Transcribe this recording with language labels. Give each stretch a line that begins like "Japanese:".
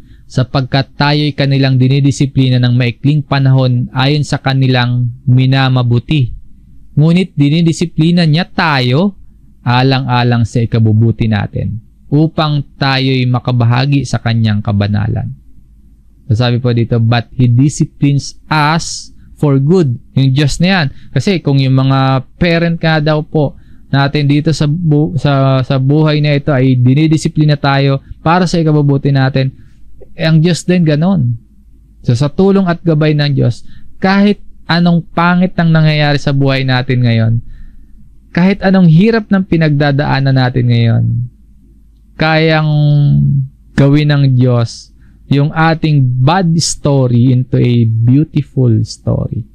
Filipino: Sapagkat tayo'y kanilang dinidisiplina ng maikling panahon ayon sa kanilang minamabuti. Ngunit dinidisiplina niya tayo alang-alang sa ikabubuti natin upang tayo'y makabahagi sa kanyang kabanalan. So sabi po dito,
English: but He disciplines us for good.
Filipino: Yung Diyos na yan. Kasi kung yung mga parent ka daw po natin dito sa buhay na ito ay dinidisiplina tayo para sa ikabubuti natin, ang Diyos din ganon. So sa tulong at gabay ng Diyos, kahit anong pangit ang nangyayari sa buhay natin ngayon, kahit anong hirap ng pinagdadaanan natin ngayon, kayang gawin ng Diyos yung ating
English: bad story into a beautiful story.